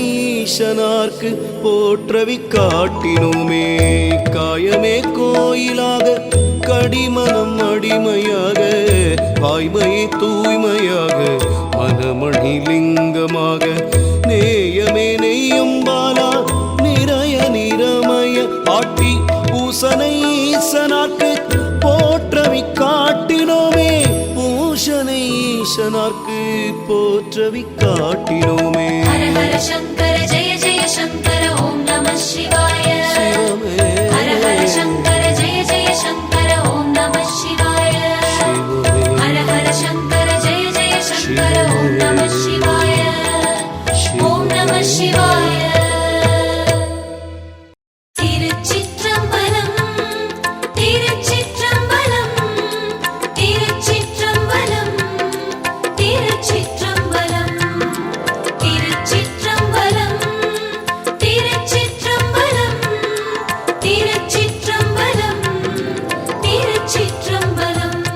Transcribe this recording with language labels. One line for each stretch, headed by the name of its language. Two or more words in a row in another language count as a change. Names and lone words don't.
Tamil: ஈசனார்க்கு போற்றவி காட்டினோமே காயமே கோயிலாக கடிமனம் அடிமையாக வாய்மையை தூய்மையாக மனமணி லிங்கமாக நேயமே நெய்யும் பாலா நிறைய நிறமய ஆட்டி பூசனை ஈசனார்க்கு போற்றவி காட்டினோமே பூஷனை ஈசனார்க்கு போற்றவி காட்டினோமே
Sanskrit: हर हर शंकर जय जय शंकर ओम नमः शिवाय हर हर शंकर जय जय शंकर ओम नमः शिवाय हर हर शंकर जय जय शंकर ओम नमः शिवाय ओम नमः शिवाय
Tamil: திருச்சிற்றம்பலம் திருச்சிற்றம்பலம் திருச்சிற்றம்பலம் திருச்சிற்றம்பலம் திருச்சிற்றம்பலம் திருச்சிற்றம்பலம் திருச்சிற்றம்பலம் திருச்சிற்றம்பலம்